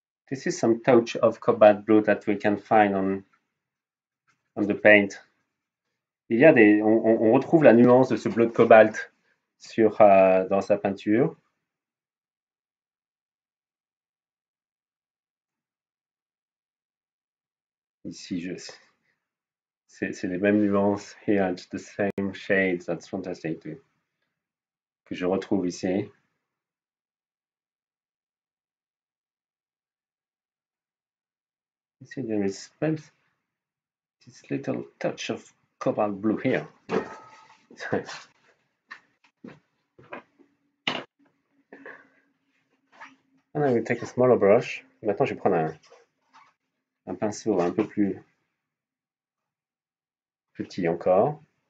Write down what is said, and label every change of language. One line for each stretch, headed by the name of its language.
English: This is some touch of cobalt blue that we can find on the paint.
French: Il y a on retrouve la nuance de ce bleu de cobalt dans sa peinture. Ici, c'est les mêmes nuances.
English: Here, it's the same shades. That's fantastic too.
French: Que je retrouve ici.
English: You see, there is this little touch of cobalt blue here. And I will take a smaller brush.
French: Maintenant, je vais prendre un pinceau un peu plus petit encore.